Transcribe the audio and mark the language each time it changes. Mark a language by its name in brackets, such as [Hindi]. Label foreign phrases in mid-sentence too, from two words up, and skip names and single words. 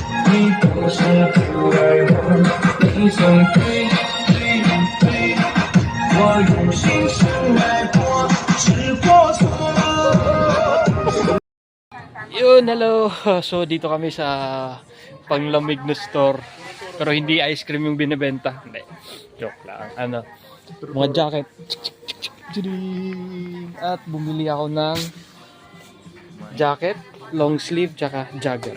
[Chinese] 你不是不爱我，你总对对对，我用心深爱过，是过错。 [Filipino] Yun, hello! So, dito kami sa panglamig na store. Pero hindi ice cream yung binibenta. Hindi. Joke lang. Ano, mga jacket. At bumili ako ng jacket, [English] long sleeve, [Filipino] tsaka jogger.